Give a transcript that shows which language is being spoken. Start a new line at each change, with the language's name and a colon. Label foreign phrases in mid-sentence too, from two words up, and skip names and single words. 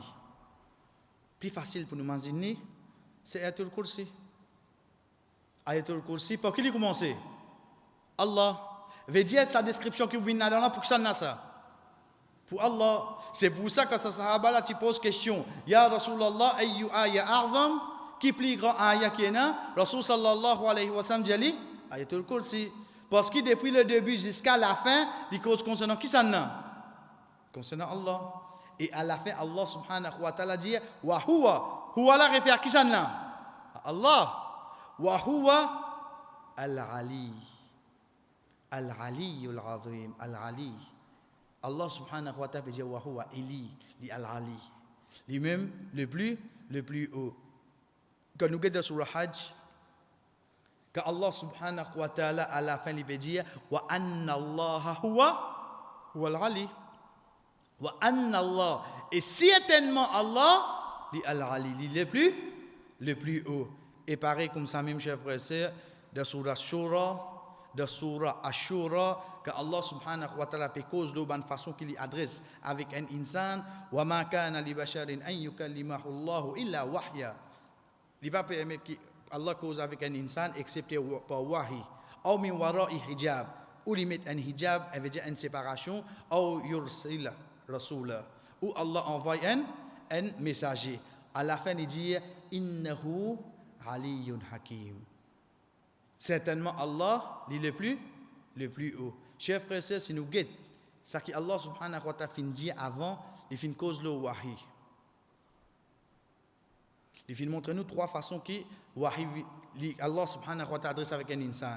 French: Plus facile pour nous imaginer, c'est Ayatul Kursi. Ayatul Kursi, pour qui il commence? Allah. Veut dire sa description qui vient là pour que ça n'a ça. Pour Allah. C'est pour ça que ce sahaba là, tu poses question.
Arabic: يا رسول الله أي آية أعظم?
French: Qui plus grand ayat qui est là,
Arabic: رسول صلى الله عليه وسلم dit Ayatul Kursi.
French: Parce que depuis le début jusqu'à la fin, il cause concernant qui ça n'a? Concernant Allah. Et à la fin,
Arabic: الله سبحانه وتعالى dit وهو.
French: Huwa la réfère à qui ça n'a?
Arabic: Allah. وهو العلي. العلي العظيم العلي. الله سبحانه وتعالى dit وهو إلي ل العلي.
French: Lui-même le plus haut. Quand nous regardons sur le Hajj, quand
Arabic: الله سبحانه وتعالى
French: à la fin il peut dire
Arabic: وأن الله هو العلي. وأن الله,
French: et certainement Allah
Arabic: ل العلي,
French: le plus haut. Et pareil comme ça même chers frères et sœurs, de surah Shura, de surah Ashura, que
Arabic: الله سبحانه وتعالى
French: fait cause de bonne façon qu'il adresse avec un insan,
Arabic: وما كان لبشر أن يكلمه الله إلا وحيا.
French: Il va pas permettre que Allah cause avec un insan excepté par wahi, ou
Arabic: من وراء حجاب,
French: ou il met un hijab, elle veut dire une séparation, ou
Arabic: يرسل رسولا,
French: ou Allah envoie un messager. À la fin, il dit
Arabic: إنه علي حكيم.
French: Certainement, Allah, il est le plus haut. Chers frères et sœurs, si nous guettons, ce que
Arabic: الله سبحانه وتعالى
French: fin dit avant, il fin cause le wahi. Il fin montrer nous trois façons que
Arabic: الله سبحانه وتعالى
French: adresse avec un insan.